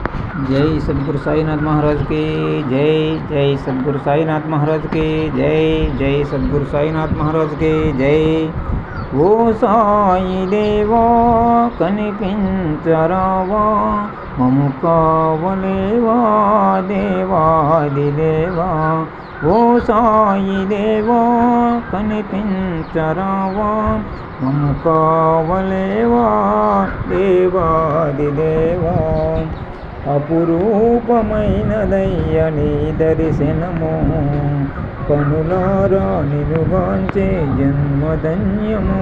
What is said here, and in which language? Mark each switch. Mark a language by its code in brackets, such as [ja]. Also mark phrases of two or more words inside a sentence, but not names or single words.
[hi] जय सद्गुरु साईनाथ महाराज की जय। जय सद्गुरु साईनाथ महाराज की जय। जय सद्गुरु साईनाथ महाराज की जय। [te] ఓ సాయి దేవా కనిపించరావా మము కావలేవా దేవాది దేవా। ఓ సాయి దేవా కనిపించరావా మము కావలేవా దేవాది దేవా। అపురూపమైనదయ్య నీ దర్శనము కనులారా నినుగాంచే జన్మధన్యము।